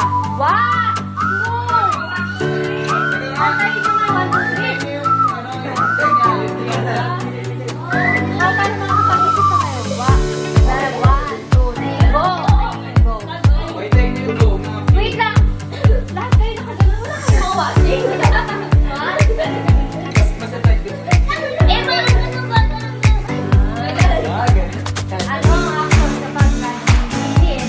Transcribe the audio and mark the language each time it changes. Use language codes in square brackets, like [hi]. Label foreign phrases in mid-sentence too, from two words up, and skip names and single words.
[tl] 1, 2, 3. Okay, ito nga, 1, 2, 3. Paano makakapag-isip na kayo? 1, 2, 3, [en] go! Go! Wait, take you go. [tl] Wait lang! Lahat kayo nakagano na kayo watching. Mas effective. Ah, ganun. Ano ang action kapag nag-inis?